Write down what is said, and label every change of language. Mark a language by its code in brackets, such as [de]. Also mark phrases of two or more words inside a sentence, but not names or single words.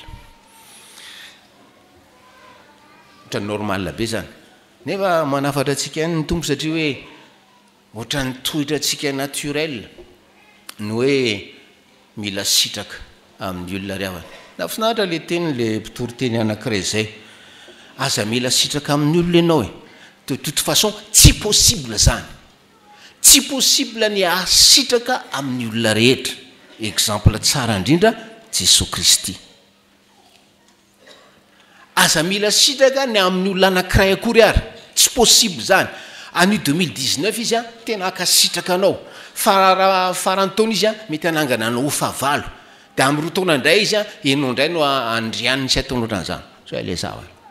[mg] otra normal be zany nefa manafatra antsika ny tompo satria hoe otra ny toetra antsika naturel ny hoe mila sitraka amin'ny olona ry avana na finaritra le teny le mpitory teny anankiray zay aza mila sitraka amin'ny olona ianao [fr] de toute façon [mg] tsy possible zany tsy possible ny asitraka amin'ny olona rehetra exemple tsara indrindra Jesosy Kristy aza mila sitraka ny amin'ny olona anankiray akory ary tsy possible zany an'io 2019 izy a tena akasitraka anao farantaona izy a mety anangana anao ho favalo dia amin'ny roa taona indray izy a enao indray no andrianiny tsy ataonao ohatran'izany so le zava